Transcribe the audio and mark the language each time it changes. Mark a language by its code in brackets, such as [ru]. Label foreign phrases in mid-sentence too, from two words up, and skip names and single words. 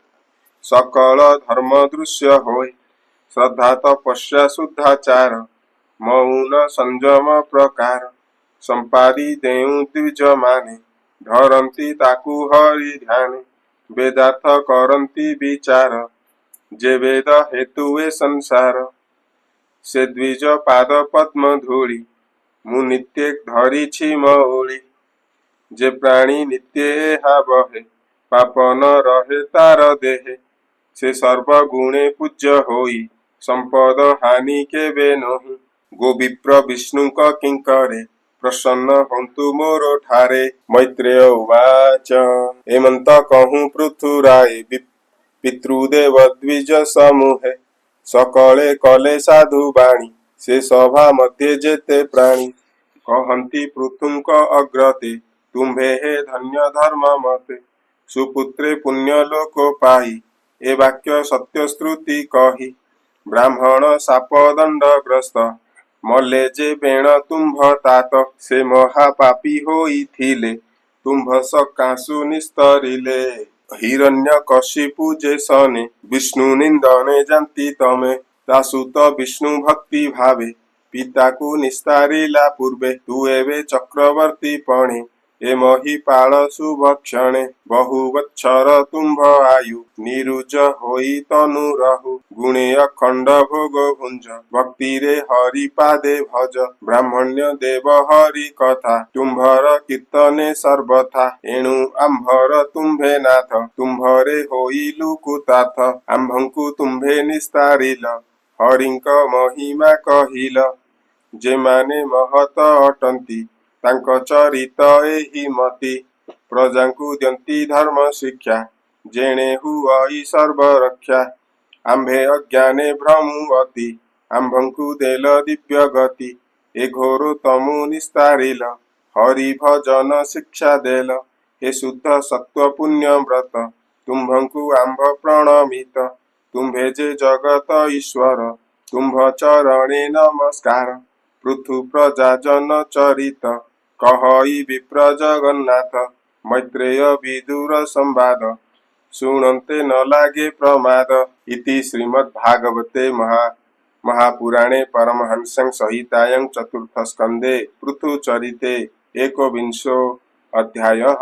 [or] ସକଳ ଧର୍ମ ଦୃଶ୍ୟ ହୋୟ ଶ୍ରଦ୍ଧା ତପସ୍ୟା ଶୁଦ୍ଧାଚାର ମୌନ ସଂଯମ ପ୍ରକାର ସମ୍ପାଦି ଦେଉ ଦ୍ୱିଜ ମାନେ ଧରନ୍ତି ତାକୁ ହରି ଧ୍ୟାନ ବେଦାର୍ଥ କରନ୍ତି ବିଚାର ଯେ ବେଦ ହେତୁଏ ସଂସାର ସେ ଦ୍ୱିଜ ପାଦ ପଦ୍ମ ଧୂଳି ମୁଁ ନିତ୍ୟ ଧରିଛି ମଉଳି ଯେ ପ୍ରାଣୀ ନିତ୍ୟ ହା ବହେ ପାପ ନ ରହେ ତାର ଦେହେ ସେ ସର୍ବ ଗୁଣେ ପୂଜ୍ୟ ହୋଇ ସମ୍ପଦ ହାନି କେବେ ନାହିଁ ଗୋ ବିପ୍ର ବିଷ୍ଣୁ କା କିଙ୍କରେ ପ୍ରସନ୍ନ ହନ୍ତୁ ମୋର ଠାରେ [sa] मैत्रेय उवाच [or] ଏମନ୍ତ କହୁଁ ପୃଥୁରାୟ ପିତୃଦେବ ଦ୍ୱିଜ ସମୂହେ ସକଳେ କଲେ ସାଧୁ ବାଣୀ ସେ ସଭା ମଧ୍ୟ ଯେତେ ପ୍ରାଣୀ କହନ୍ତି ପୃଥୁଙ୍କ ଅଗ୍ରତେ ତୁମ୍ଭେ ହେ ଧନ୍ୟ ଧର୍ମ ମତେ ସୁପୁତ୍ରେ ପୁଣ୍ୟ ଲୋକ ପାଇ ଏ ବାକ୍ୟ ସତ୍ୟ ଶ୍ରୁତି କହି ବ୍ରାହ୍ମଣ ଶାପ ଦଣ୍ଡ ଗ୍ରସ୍ତ ମଲେ ଯେ ବେଣ ତୁମ୍ଭ ତାତ ସେ ମହାପାପୀ ହୋଇ ଥିଲେ ତୁମ୍ଭ ସକାଶୁ ନିସ୍ତରିଲେ ହିରଣ୍ୟ କଶିପୁ ଯେ ସନେ ବିଷ୍ଣୁ ନିନ୍ଦନେ ଜାଣନ୍ତି ତମେ ତାସୁତ ବିଷ୍ଣୁ ଭକ୍ତି ଭାବେ ପିତା କୋ ନିସ୍ତାରିଲା ପୂର୍ବେ ତୁ ଏବେ ଚକ୍ରବର୍ତ୍ତୀ ପଣେ ଏ ମହୀପାଳ ସୁଭକ୍ଷଣେ ବହୁବତ୍ସର ତୁମ୍ଭ ଆୟୁ ନିରୁଜ ହୋଇ ତନୁ ରହୁ ଗୁଣେ ଅଖଣ୍ଡ ଭୋଗ ଭୁଞ୍ଜ ଭକ୍ତି ରେ ହରି ପାଦେ ଭଜ ବ୍ରାହ୍ମଣ୍ୟ ଦେବ ହରି କଥା ତୁମ୍ଭର କୀର୍ତ୍ତନେ ସର୍ବଥା ଏଣୁ ଆମ୍ଭର ତୁମ୍ଭେ ନାଥ ତୁମ୍ଭରେ ହୋଇଲୁ କୁତାଥ ଆମ୍ଭଙ୍କୁ ତୁମ୍ଭେ ନିସ୍ତାରିଲ ହରିଙ୍କ ମହିମା କହିଲ ଯେ ମାନେ ମହତ ଅଟନ୍ତି ତାଙ୍କ ଚରିତ ଏହି ମତି ପ୍ରଜାଙ୍କୁ ଦ୍ୟନ୍ତି ଧର୍ମ ଶିକ୍ଷା ଯେଣେ ହୁଇ ସର୍ବ ରକ୍ଷା ଆମ୍ଭେ ଅଜ୍ଞାନେ ଭ୍ରମୁ ଅତି ଆମ୍ଭଙ୍କୁ ଦେଲ ଦିବ୍ୟ ଗତି ଏ ଘୋର ତମୁ ନିସ୍ତାରିଲ ହରି ଭଜନ ଶିକ୍ଷା ଦେଲ ହେ ଶୁଦ୍ଧ ସତ୍ତ୍ୱ ପୁଣ୍ୟ ବ୍ରତ ତୁମ୍ଭଙ୍କୁ ଆମ୍ଭ ପ୍ରଣମିତ ତୁମ୍ଭେ ଯେ ଜଗତ ଈଶ୍ୱର ତୁମ୍ଭ ଚରଣେ ନମସ୍କାର ପୃଥୁ ପ୍ରଜା ଜନ ଚରିତ କହଇ ବିପ୍ର ଜଗନ୍ନାଥ ମୈତ୍ରେୟ ବିଦୁର ସମ୍ବାଦ ଶୁଣନ୍ତେ ନ ଲାଗେ ପ୍ରମାଦ [sa] इति श्रीमद्भागवते महापुराणे परमहंस संहितायां चतुर्थ स्कंदे पृथुचरिते एकोविंशो अध्यायः।